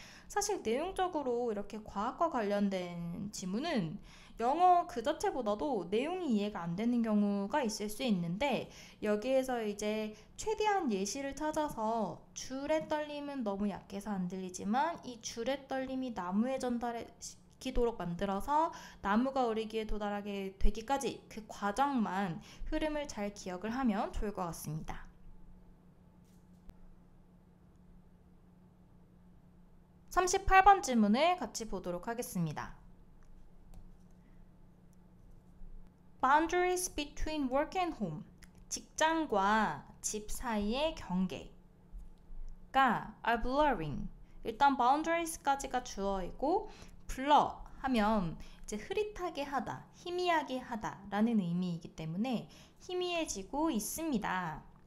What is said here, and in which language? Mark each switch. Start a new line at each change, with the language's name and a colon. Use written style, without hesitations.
Korean: 사실 내용적으로 이렇게 과학과 관련된 지문은 영어 그 자체보다도 내용이 이해가 안 되는 경우가 있을 수 있는데 여기에서 이제 최대한 예시를 찾아서 줄의 떨림은 너무 약해서 안 들리지만 이 줄의 떨림이 나무에 전달시키도록 만들어서 나무가 우리 귀에 도달하게 되기까지 그 과정만 흐름을 잘 기억을 하면 좋을 것 같습니다. 38번 질문을 같이 보도록 하겠습니다.
English: Boundaries between work and home.
Korean: 직장과 집 사이의 경계가
English: are blurring.
Korean: 일단 boundaries까지가 주어이고 blur 하면 이제 흐릿하게 하다, 희미하게 하다 라는 의미이기 때문에 희미해지고 있습니다.